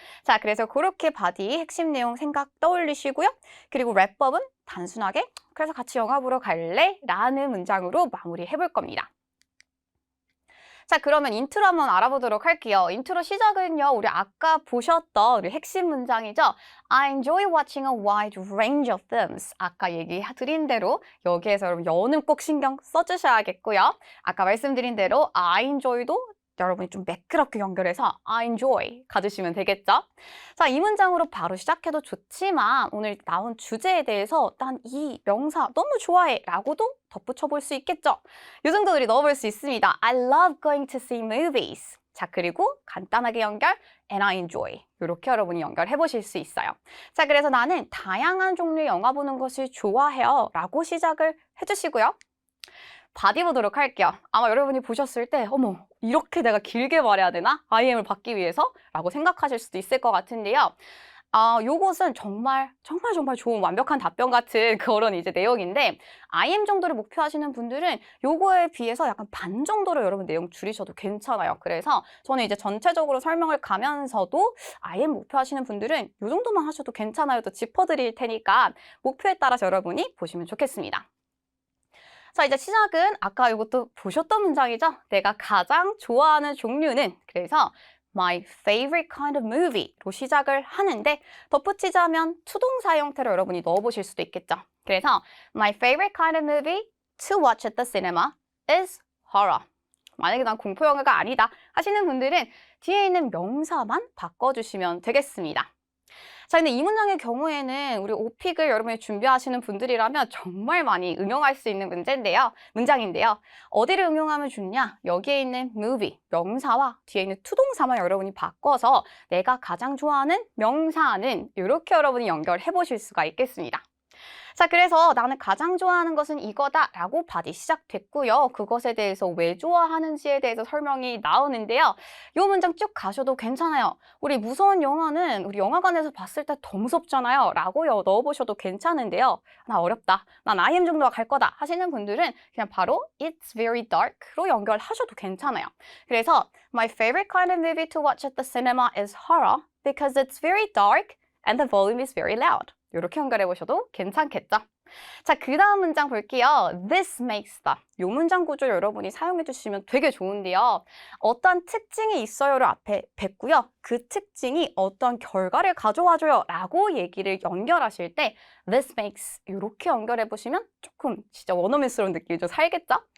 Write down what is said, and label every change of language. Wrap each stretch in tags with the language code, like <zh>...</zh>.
<ko>자, 그래서 그렇게 바디 핵심 내용 생각 떠올리시고요. 그리고 랩업은 단순하게 그래서 같이 영화 보러 갈래? 라는 문장으로 마무리해 볼 겁니다. 자, 그러면 인트로 한번 알아보도록 할게요. 인트로 시작은요. 우리 아까 보셨던 우리 핵심 문장이죠.</ko> <en>I enjoy watching a wide range of films.</en> <ko>아까 얘기 드린 대로 여기에서 여러분 여는 꼭 신경 써주셔야겠고요. 아까 말씀드린 대로</ko> <en>I enjoy</en> <ko>도 여러분이 좀 매끄럽게 연결해서 I enjoy 가주시면 되겠죠? 자, 이 문장으로 바로 시작해도 좋지만 오늘 나온 주제에 대해서 난 이 명사 너무 좋아해 라고도 덧붙여 볼 수 있겠죠? 이 정도 우리 넣어볼 수 있습니다.</ko> <en>I love going to see movies.</en> <ko>자, 그리고 간단하게 연결</ko> <en>and I enjoy.</en> <ko>이렇게 여러분이 연결해 보실 수 있어요. 자, 그래서 나는 다양한 종류의 영화 보는 것을 좋아해요 라고 시작을 해주시고요. 바디 보도록 할게요. 아마 여러분이 보셨을 때 어머 이렇게 내가 길게 말해야 되나? IM을 받기 위해서? 라고 생각하실 수도 있을 것 같은데요. 요것은 정말 좋은 완벽한 답변 같은 그런 이제 내용인데 IM 정도를 목표하시는 분들은 요거에 비해서 약간 반 정도로 여러분 내용 줄이셔도 괜찮아요. 그래서 저는 이제 전체적으로 설명을 가면서도 IM 목표하시는 분들은 요 정도만 하셔도 괜찮아요. 또 짚어드릴 테니까 목표에 따라서 여러분이 보시면 좋겠습니다. 자, 이제 시작은 아까 이것도 보셨던 문장이죠? 내가 가장 좋아하는 종류는 그래서</ko> <en>My favorite kind of movie</en> <ko>로 시작을 하는데 덧붙이자면 투동사 형태로 여러분이 넣어보실 수도 있겠죠.</ko> <en>그래서 My favorite kind of movie to watch at the cinema is horror.</en> <ko>만약에 난 공포 영화가 아니다 하시는 분들은 뒤에 있는 명사만 바꿔주시면 되겠습니다. 자, 근데 이 문장의 경우에는 우리 오픽을 여러분이 준비하시는 분들이라면 정말 많이 응용할 수 있는 문장인데요. 어디를 응용하면 좋냐? 여기에 있는 movie, 명사와 뒤에 있는 투동사만 여러분이 바꿔서 내가 가장 좋아하는 명사는 이렇게 여러분이 연결해 보실 수가 있겠습니다. 자, 그래서 나는 가장 좋아하는 것은 이거다 라고 바디 시작됐고요. 그것에 대해서 왜 좋아하는지에 대해서 설명이 나오는데요. 이 문장 쭉 가셔도 괜찮아요. 우리 무서운 영화는 우리 영화관에서 봤을 때 더 무섭잖아요 라고 넣어보셔도 괜찮은데요. 나 어렵다. 난 IM 정도가 갈 거다 하시는 분들은 그냥 바로</ko> <en>It's very dark</en> <ko>로 연결하셔도 괜찮아요.</ko> <en>그래서 My favorite kind of movie to watch at the cinema is horror because it's very dark and the volume is very loud.</en> <ko>이렇게 연결해 보셔도 괜찮겠죠? 자, 그 다음 문장 볼게요.</ko> <en>This makes the.</en> <ko>이 문장 구조 여러분이 사용해 주시면 되게 좋은데요. 어떠한 특징이 있어요를 앞에 뱉고요. 그 특징이 어떤 결과를 가져와줘요 라고 얘기를 연결하실 때</ko> <en>This makes</en> <ko>이렇게 연결해 보시면 조금 진짜 원어민스러운 느낌이 좀 살겠죠?</ko>